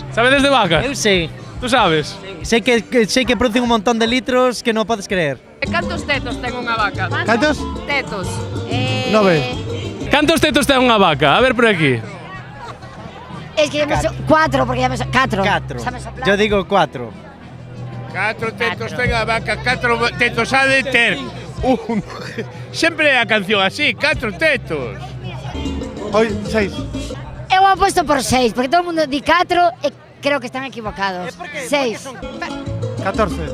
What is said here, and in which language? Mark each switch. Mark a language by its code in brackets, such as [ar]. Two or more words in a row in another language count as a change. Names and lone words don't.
[gl] Sabedes de vacas? Eu sei. [es] Tú sabes? [gl] Sei que producen un montón de litros que non podes creer. Cantos tetos ten unha vaca? Cantos? Tetos. 9. Cantos tetos ten unha vaca? A ver por aquí. [es] Es que ya me cuatro, porque ya me cuatro. 4. Yo digo 4. [gl] 4 tetos ten a vaca, 4 tetos ha de ter. Sempre é a canción así, 4 tetos. [es] Hoy, 6. Eu apuesto por 6, porque todo el mundo di 4 e creo que están equivocados. 6. 14.